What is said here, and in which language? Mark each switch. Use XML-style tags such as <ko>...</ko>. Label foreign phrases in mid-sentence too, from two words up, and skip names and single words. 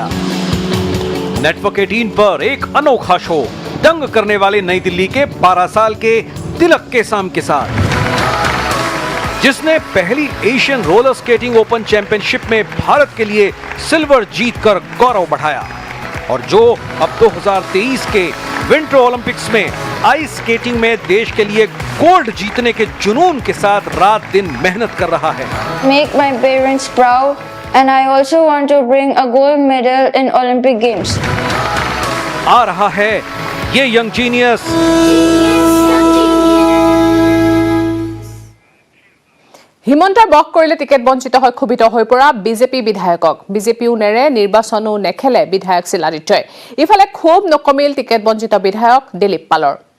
<hi>नेटवर्क 18 पर एक अनोखा शो दंग करने वाले नई दिल्ली के 12 साल के तिलक केशम के साथ, जिसने पहली एशियन रोलर स्केटिंग ओपन चैंपियनशिप में भारत के लिए सिल्वर जीतकर गौरव बढ़ाया और जो अब 2023 के विंटर ओलंपिक्स में</hi> <en>ice skating</en> <hi>में देश के लिए गोल्ड जीतने के जुनून के साथ रात दिन मेहनत कर रहा है।</hi> <en>Make my parents proud and I also want to bring a gold medal in Olympic Games.</en> <hi>आ रहा है ये यंग जीनियस।</hi> <as>হিমন্তৰ বক কৰিলে টিকেট বঞ্চিত হৈ ক্ষুভিত হৈ পৰা বিজেপি বিধায়কক বিজেপিও নেৰে নিৰ্বাচনো নেখেলে বিধায়ক শিলাদিত্যই। ইফালে খুব নকমিল টিকেট বঞ্চিত বিধায়ক দিলীপ পালৰ।</as>